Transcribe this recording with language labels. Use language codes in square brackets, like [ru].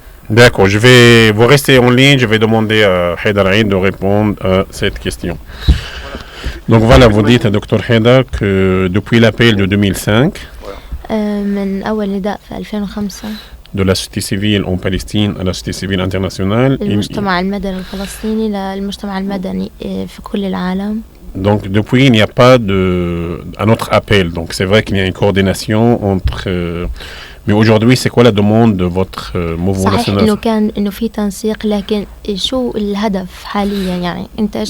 [fr] D'accord, je vais vous rester en ligne, je vais demander à Haïdar Aïd de répondre à cette question. Donc voilà, vous dites à Dr Haïdar que depuis l'appel de 2005 [ar] من أول نداء في 2005 [fr] de la société civile en Palestine à la société civile internationale, [ar] المجتمع المدني الفلسطيني للمجتمع المدني في كل العالم. [fr] Donc depuis, il n'y a pas un autre appel. Donc c'est vrai qu'il y a une coordination entre... mais aujourd'hui, c'est quoi la demande de votre mouvement [ar] صحيح [fr] national? [ar] إنه في تنسيق لكن شو الهدف حاليا يعني أنت إيش